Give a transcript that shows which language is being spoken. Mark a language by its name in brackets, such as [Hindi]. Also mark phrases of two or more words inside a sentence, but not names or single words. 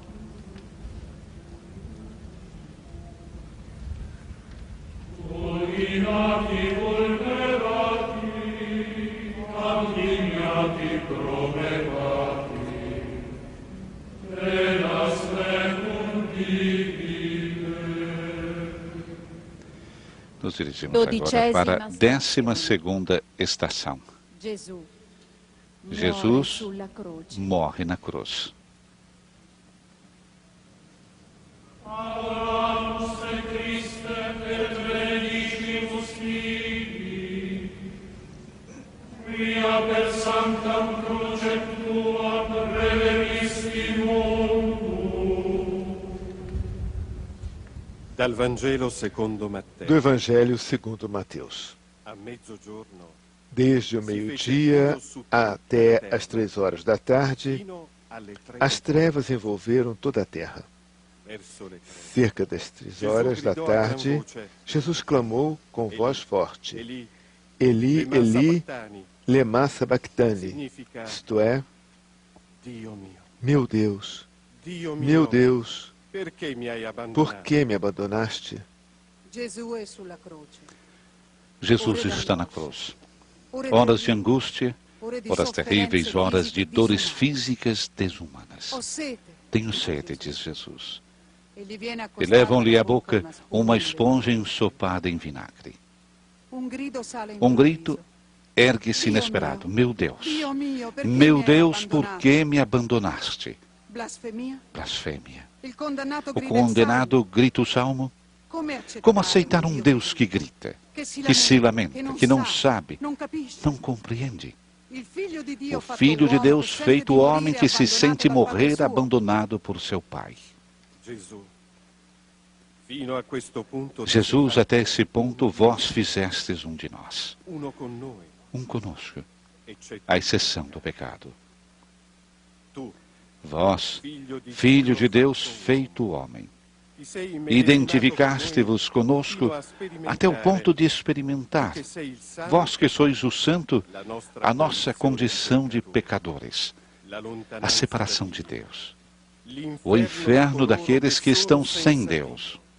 [Latin] Ulginati vulnerati, ammignati provevati, tenas mecum divide. [Portuguese] Nos dirigimos agora para a 12ª estação. Jesus morre na cruz. [Latin] Adoramus te Christe et benedicimus tibi, quia per sanctam crucem tuam redemisti mundo. [Italian] Dal Vangelo secondo Matteo. [Portuguese] Do Evangelho segundo Mateus. [Italian] A mezzogiorno, [Portuguese] Desde o meio-dia até as 3 horas da tarde, [Italian] fino alle 3 [Portuguese] as trevas envolveram toda a terra. [Italian] verso le 3. [Portuguese] Cerca das 3 horas da tarde, Jesus clamou com voz forte: [Aramaic] Eli, Eli, lema Eli, sabachthani, lema sabachthani, [Italian] significa [Portuguese] isto é, [Italian] Dio mio, [Portuguese] meu Deus, [Italian] Dio mio, [Portuguese] meu Deus, [Italian] perché mi hai abbandonato? [Portuguese] por que me abandonaste? [Italian] Gesù è sulla croce. [Portuguese] Jesus está na cruz. [Italian] Ore [Portuguese] Horas [Italian] di [Portuguese] de angústia, [Italian] ore di [Portuguese] horas [Italian] sofferenze [Portuguese] terríveis, horas de [Italian] fisiche [Portuguese] dores [Italian] disumane. [Portuguese] físicas desumanas. [Italian] Ho sete. [Portuguese] Tenho sede, diz Jesus. [Italian] E gli viene [Portuguese] E [Italian] accostata [Portuguese] levam-lhe à [Italian] alla bocca [Portuguese] boca uma [Italian] una [Portuguese] esponja [Italian] spugna. [Portuguese] ensopada em vinagre. [Italian] Un grido sale [Portuguese] Um grito [Italian] improvviso. [Portuguese] ergue-se [Italian] Dio [Portuguese] inesperado. [Italian] mio, [Portuguese] Meu Deus, [Italian] Dio mio, perché [Portuguese] meu [Italian] mi hai [Portuguese] Deus, por [Italian] abbandonato? [Portuguese] que me abandonaste? [Italian] Blasfemia? [Portuguese] Blasfêmia. [Italian] Il condannato [Portuguese] O [Italian] grida il [Portuguese] condenado grita o salmo. [Italian] Come [Portuguese] Como aceitar um Deus que grita, que se lamenta, que não sabe, [Italian] non capisce. [Portuguese] não compreende? [Italian] Il figlio di Dio [Portuguese] O [Italian] fatto [Portuguese] Filho de [Italian] uomo [Portuguese] Deus [Italian] che sente [Portuguese] feito [Italian] di [Portuguese] homem [Italian] morire [Portuguese] que se [Italian] abbandonato [Portuguese] sente [Italian] dal [Portuguese] morrer [Italian] Padre suo. [Portuguese] abandonado por seu Pai. [Italian] Gesù, fino a questo punto ti [Portuguese] Jesus, [Italian] sei [Portuguese] até esse ponto, vós fizestes um de nós, [Italian] fatto uno con noi, [Portuguese] um conosco, [Italian] eccetto [Portuguese] à exceção do pecado. [Italian] tu, [Portuguese] Vós, [Italian] figlio di [Portuguese] Filho de [Italian] Dio [Portuguese] Deus [Italian] fatto uomo, [Portuguese] feito homem, [Italian] ti sei [Portuguese] identificaste-vos conosco até o ponto de experimentar, vós que sois o santo, a nossa condição de pecadores, a separação de Deus, o inferno daqueles que estão sem Deus.